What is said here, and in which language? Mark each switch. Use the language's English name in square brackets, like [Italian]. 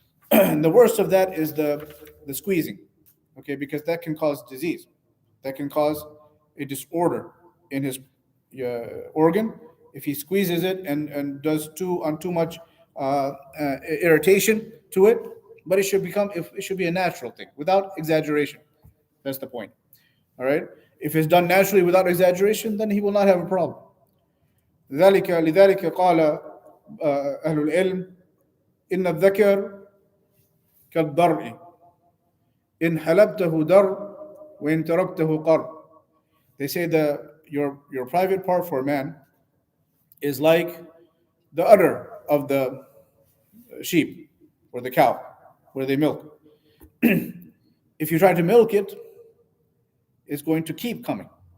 [English] And the worst of that is the squeezing, okay, because that can cause disease, that can cause a disorder in his organ if he squeezes it and does too much irritation to it. But it should be a natural thing without exaggeration. That's the point. All right. If it's done naturally without exaggeration, then he will not have a problem. [Arabic] لذلك قال أهل العلم إن الذكر كالضرع إن حلبته در وإن تركته قر. [English] They say that your private part for a man is like the udder of the sheep or the cow where they milk. If you try to milk it, it's going to keep coming.